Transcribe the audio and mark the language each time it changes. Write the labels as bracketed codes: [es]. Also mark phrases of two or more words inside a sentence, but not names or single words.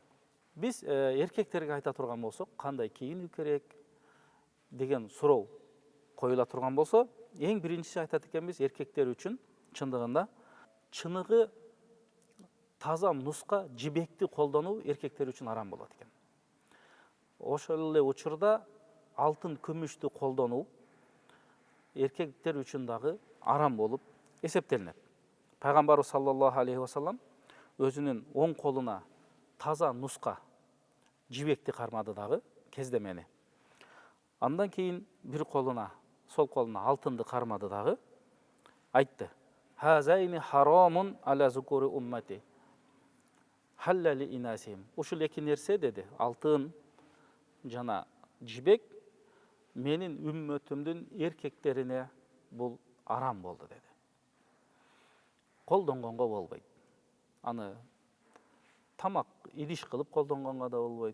[ky] Биз эркектерге айта турган болсок, кандай кийинүү керек деген суроо коюла турган болсо, эң биринчиси айтат экенбиз, эркектер үчүн чындыгында чыныгы таза нуска жибекти колдонуу эркектер үчүн арам болот экен. Ошол эле учурда алтын, күмүштү колдонуу эркектер үчүн дагы арам болуп эсептелинет. Пайгамбарыбыз [ar] صلى الله عليه وسلم [ky] өзүнүн оң колуна таза нуска жибекти кармады дагы, кездемени. Андан кийин бир колуна, сол колуна алтынды кармады дагы, айтты: [ar] "هذان حرام على ذكور أمتي حلال لإناثهم." [ky] Ушул эки нерсе деди, алтын жана жибек менин үммөтүмдүн эркектерине бул арам болду деди. Колдонгонго болбойт. Аны тамак идиш кылып колдонгонго да болбойт.